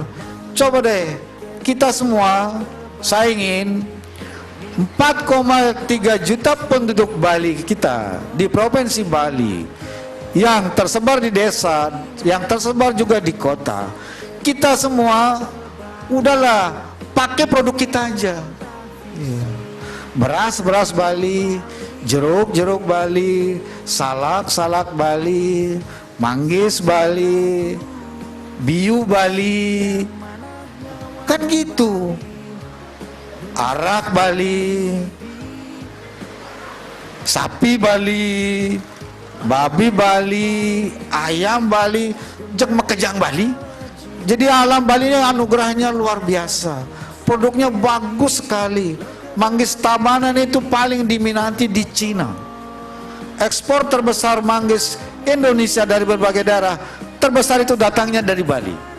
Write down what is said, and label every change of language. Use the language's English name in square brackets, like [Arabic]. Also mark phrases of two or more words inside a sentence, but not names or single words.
[Indonesian] Coba deh, kita semua, saya ingin 4,3 juta penduduk Bali kita di Provinsi Bali yang tersebar di desa, yang tersebar juga di kota. Kita semua udahlah pakai produk kita aja. Beras Bali, jeruk Bali, salak Bali, manggis Bali, biu Bali, kan gitu. Arak Bali, sapi Bali, babi Bali, ayam Bali, [Balinese] jeng mekejang [Indonesian] Bali. Jadi alam Bali ini anugerahnya luar biasa. Produknya bagus sekali. Manggis Tabanan itu paling diminati di Cina. Ekspor terbesar manggis Indonesia dari berbagai daerah terbesar itu datangnya dari Bali.